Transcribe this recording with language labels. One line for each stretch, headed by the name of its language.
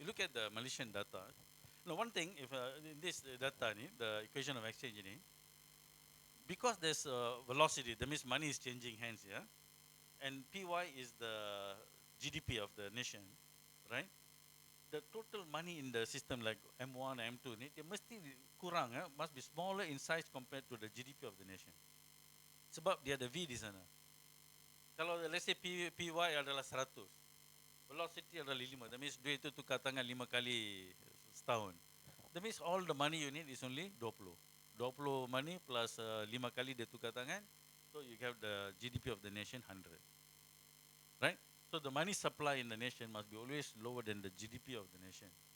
English: You look at the Malaysian data. Now, one thing, if in this data, the equation of exchange, because there's velocity, that means money is changing hands here, and PY is the GDP of the nation, right? The total money in the system, like M1, M2, it must be smaller in size compared to the GDP of the nation.
Malay: Sebab dia ada V di sana. Kalau
English: let's say
Malay: PY adalah 100, velocity adalah 5.
English: That means
Malay: duit itu tukar tangan 5 kali setahun.
English: That means all the money you need is only 20. 20 money plus 5
Malay: kali dia tukar tangan.
English: So you have the GDP of the nation 100. Right? So the money supply in the nation must be always lower than the GDP of the nation.